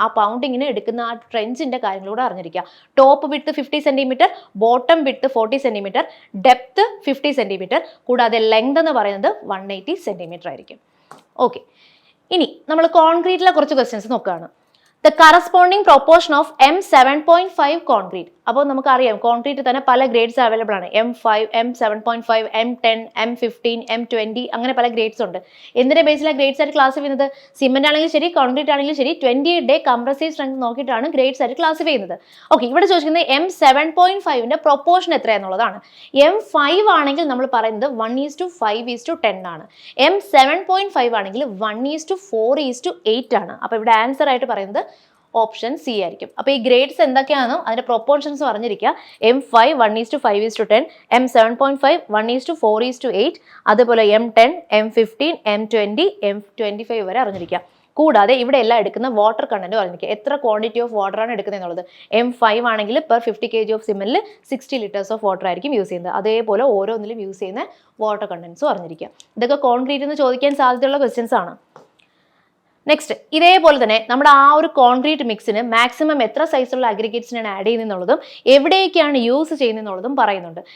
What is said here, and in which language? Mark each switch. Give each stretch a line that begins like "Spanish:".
Malayalam: ആ പൗണ്ടിങ്ങിന് എടുക്കുന്ന ആ ട്രെഞ്ചിന്റെ കാര്യങ്ങളൂടെ അറിഞ്ഞിരിക്കുക. Top width 50 cm, bottom width 40 cm, depth 50 cm, കൂടാതെ ലെങ്ത് എന്ന് പറയുന്നത് 180 cm ആയിരിക്കും. ഓക്കെ, ഇനി നമ്മൾ കോൺക്രീറ്റിലെ കുറച്ച് ക്വസ്റ്റ്യൻസ് നോക്കുകയാണ്.
English: The corresponding proportion of M7.5 concrete.
Malayalam: അപ്പോൾ നമുക്കറിയാം കോൺക്രീറ്റ് തന്നെ പല ഗ്രേഡ്സ് അവൈലബിൾ ആണ്. M5, M7.5, M10, M15, M20 അങ്ങനെ പല ഗ്രേഡ്സ് ഉണ്ട്. എന്തിന്റെ ബേസിലാണ് ഗ്രേഡ്സ് ആയിട്ട് ക്ലാസിഫൈ ചെയ്യുന്നത്? സിമെന്റ് ആണെങ്കിലും ശരി, കോൺക്രീറ്റ് ആണെങ്കിലും ശരി, 20 day കംപ്രസീവ് സ്ട്രെങ്ത് നോക്കിയിട്ടാണ് ഗ്രേഡ്സ് ആയിട്ട് ക്ലാസിഫൈ ചെയ്യുന്നത്. ഓക്കെ, ഇവിടെ ചോദിക്കുന്നത് M7.5ന്റെ പ്രൊപ്പോർഷൻ എത്രയാണെന്നുള്ളതാണ്. M5 ആണെങ്കിൽ നമ്മൾ പറയുന്നത് 1:5:10 ആണ്. M7.5 ആണെങ്കിൽ 1:4:8 ആണ്. അപ്പോൾ ഇവിടെ ആൻസർ ആയിട്ട് പറയുന്നത് ഓപ്ഷൻ സി ആയിരിക്കും. അപ്പോൾ ഈ ഗ്രേഡ്സ് എന്തൊക്കെയാണെന്നും അതിന്റെ പ്രൊപ്പോർഷൻസ് പറഞ്ഞിരിക്കുക. M5 1:5:10, M7.5 1:4:8, അതുപോലെ M10, M15, M20, M25 വരെ അറിഞ്ഞിരിക്കുക. കൂടാതെ ഇവിടെ എല്ലാം എടുക്കുന്ന വാട്ടർ കണ്ടന്റ് പറഞ്ഞിരിക്കുക. എത്ര ക്വാണ്ടിറ്റി ഓഫ് വാട്ടർ ആണ് എടുക്കുന്നത് എന്നുള്ളത്. M5 ആണെങ്കിൽ per 50 kg of സിമെന്റിൽ 60 liters of water ആയിരിക്കും യൂസ് ചെയ്യുന്നത്. അതേപോലെ ഓരോന്നിലും യൂസ് ചെയ്യുന്ന വാട്ടർ കണ്ടന്റ്സും അറിഞ്ഞിരിക്കുക. ഇതൊക്കെ കോൺക്രീറ്റ് എന്ന് ചോദിക്കാൻ സാധ്യതയുള്ള ക്വസ്റ്റ്യൻസ് ആണ്. നെക്സ്റ്റ്, ഇതേപോലെ തന്നെ നമ്മുടെ ആ ഒരു കോൺക്രീറ്റ് മിക്സിന് മാക്സിമം എത്ര സൈസുള്ള അഗ്രിഗേറ്റ്സിനാണ് ആഡ് ചെയ്യുന്നതെന്നുള്ളതും എവിടേക്കാണ് യൂസ് ചെയ്യുന്നതെന്നുള്ളതും പറയുന്നുണ്ട്.